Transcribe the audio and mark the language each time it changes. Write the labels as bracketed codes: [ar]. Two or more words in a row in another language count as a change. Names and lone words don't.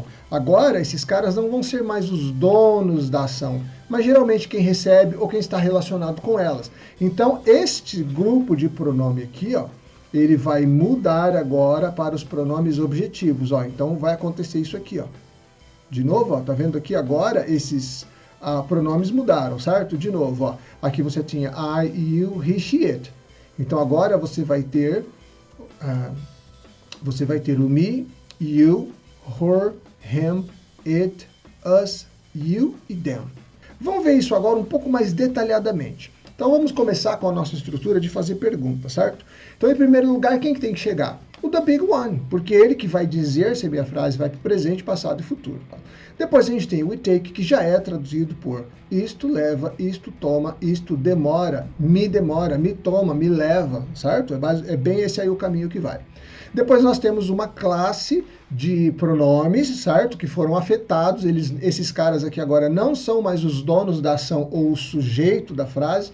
[pt] Agora, esses caras não vão ser mais os donos da ação, mas geralmente quem recebe ou quem está relacionado com elas. Então, este grupo de pronome aqui, ó, ele vai mudar agora para os pronomes objetivos. Ó. Então, vai acontecer isso aqui. Ó. De novo, ó, tá vendo aqui agora esses pronomes mudaram, certo? De novo, ó, aqui você tinha [en] I, you, he, she, it. [pt] Então, agora você vai ter o [en] me, you, her, him, it, us, you e them. [pt] Vamos ver isso agora um pouco mais detalhadamente. Então vamos começar com a nossa estrutura de fazer perguntas, certo? Então, em primeiro lugar, quem que tem que chegar? O [en] the big one, [pt] porque ele que vai dizer se a minha frase vai para o presente, passado e futuro. Depois a gente tem o [en] we take, [pt] que já é traduzido por isto leva, isto toma, isto demora, me toma, me leva, certo? É bem esse aí o caminho que vai. Depois nós temos uma classe de pronomes, certo? Que foram afetados. Esses caras aqui agora não são mais os donos da ação ou o sujeito da frase.